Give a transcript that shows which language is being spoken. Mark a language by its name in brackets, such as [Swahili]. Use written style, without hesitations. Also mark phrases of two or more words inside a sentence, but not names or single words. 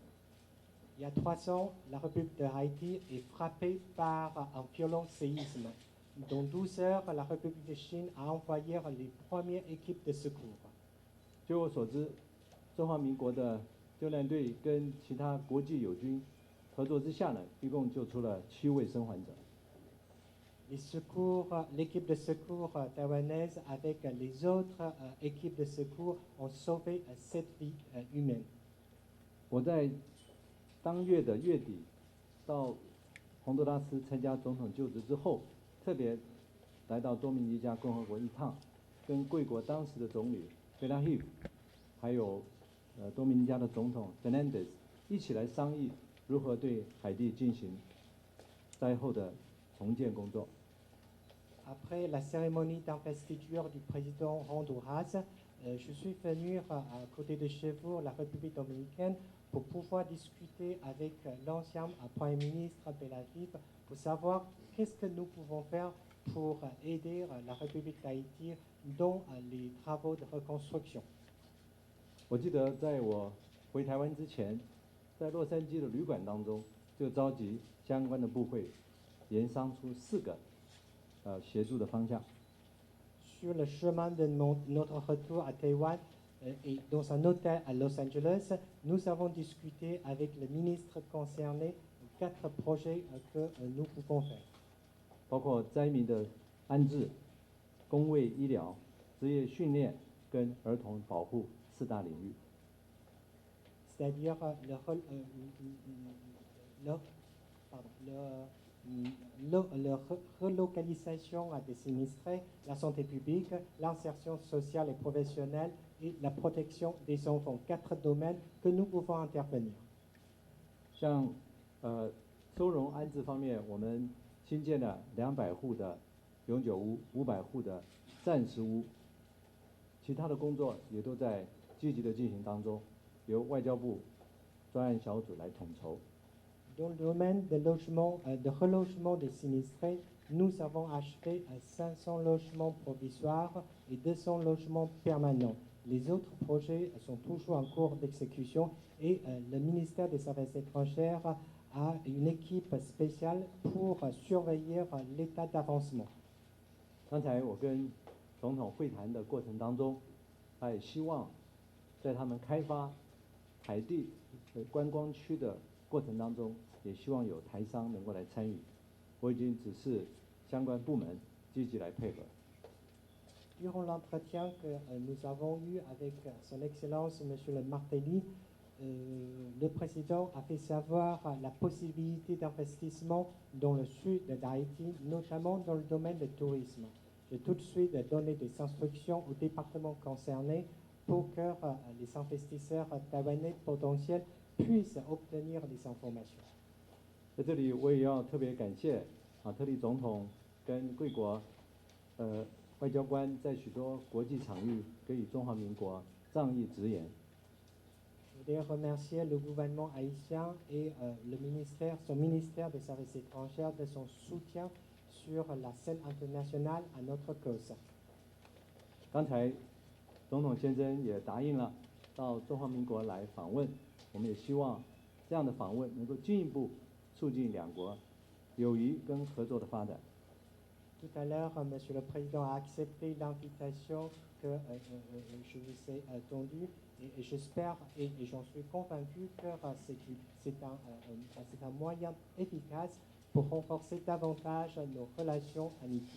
[French] Il y a 3 ans, la République de Haïti est frappée par un violent séisme. Dans 12 heures, la République de Chine a envoyé les premières équipes de secours. [Chinese] 据我所知，中华民国的救难队跟其他国际友军合作之下呢，一共救出了7位生还者。 [French] Les secours, l'équipe de secours taïwanaise avec les autres équipes de secours ont sauvé 7 vies humaines. [Chinese] 我在当月的月底到洪都拉斯参加总统就职之后，特别来到多米尼加共和国一趟，跟贵国当时的总理贝拉希夫，还有多米尼加的总统 Fernandez 一起来商议如何对海地进行灾后的重建工作。 [French] Après la cérémonie d'investiture du président Honduras, je suis venu à côté de chez vous, la République dominicaine, pour pouvoir discuter avec l'ancien Premier ministre Belaviv pour savoir qu'est-ce que nous pouvons faire pour aider la République d'Haïti dans les travaux de reconstruction. [Chinese] 我记得在我回台湾之前，在洛杉矶的旅馆当中，就召集相关的部会，研商出4个协助的方向。 [French] Sur le chemin de notre retour à Taïwan et dans un hôtel à Los Angeles, nous avons discuté avec le ministre concerné 4 projets que nous pouvons faire. [Chinese] 包括灾民的安置、公卫医疗、职业训练跟儿童保护4大领域。 [French] C'est-à-dire la relocalisation des sinistrés, la santé publique, l'insertion sociale et professionnelle et la protection des enfants. 4 domaines que nous pouvons intervenir. [Chinese] 像收容安置方面，我们新建了200户的永久屋、500户的暂时屋，其他的工作也都在积极的进行当中，由外交部专案小组来统筹。 [French] Dans le domaine de logement, de relogement des sinistrés, nous avons achevé 500 logements provisoires et 200 logements permanents. Les autres projets sont toujours en cours d'exécution et le ministère des Affaires étrangères a une équipe spéciale pour surveiller l'état d'avancement. [Chinese] 刚才我跟总统会谈的过程当中，他也希望在他们开发海地观光区的过程当中，也希望有台商能够来参与。我已经指示相关部门积极来配合。 [French] Durant l'entretien que nous avons eu avec Son Excellence Monsieur le Martelly, le président a fait savoir la possibilité d'investissement dans le sud d'Haïti, notamment dans le domaine du tourisme. J'ai tout de suite donné des instructions au département concerné pour que les investisseurs taïwanais potentiels puissent obtenir des informations. [Chinese] 在这里，我也要特别感谢特里总统跟贵国外交官在许多国际场域给予中华民国仗义直言。 [French] Je voudrais remercier le gouvernement haïtien et son ministère des Affaires étrangères de son soutien sur la scène internationale à notre cause. [Chinese] 刚才总统先生也答应了到中华民国来访问，我们也希望这样的访问能够进一步促进两国友谊跟合作的发展。 [French] Tout à l'heure, Monsieur le Président a accepté l'invitation que je vous ai tendue et j'espère et j'en suis convaincu que c'est un moyen efficace pour renforcer davantage nos relations amicales.